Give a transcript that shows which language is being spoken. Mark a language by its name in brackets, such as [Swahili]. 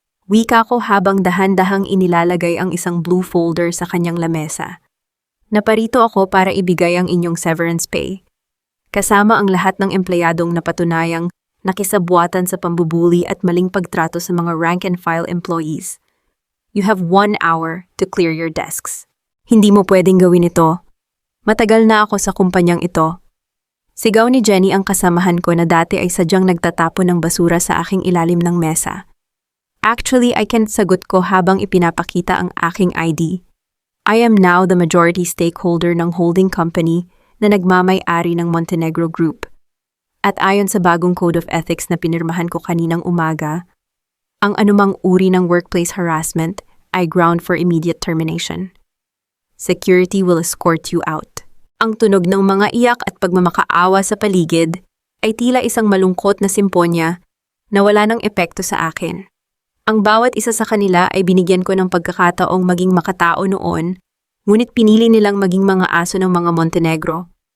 [Filipino] Wika ko habang dahan-dahang inilalagay ang isang blue folder sa kanyang lamesa. Naparito ako para ibigay ang inyong severance pay. Kasama ang lahat ng empleyadong napatunayang nakisabwatan sa pambubuli at maling pagtrato sa mga rank-and-file employees. [English] You have 1 hour to clear your desks. [Filipino] Hindi mo pwedeng gawin ito. Matagal na ako sa kumpanyang ito. Sigaw ni Jenny, ang kasamahan ko na dati ay sadyang nagtatapon ng basura sa aking ilalim ng mesa. [English] Actually, I can't [Filipino] sagot ko habang ipinapakita ang aking ID. [English] I am now the majority stakeholder ng holding company [Filipino] na nagmamay-ari [English] ng Montenegro Group. [Filipino] At ayon sa bagong Code of Ethics na pinirmahan ko kaninang umaga, ang anumang uri ng workplace harassment ay [English] ground for immediate termination. Security will escort you out. [Filipino] Ang tunog ng mga iyak at pagmamakaawa sa paligid ay tila isang malungkot na simponya na wala ng epekto sa akin. Ang bawat isa sa kanila ay binigyan ko ng pagkakataong maging makatao noon, ngunit pinili nilang maging mga aso ng mga Montenegro.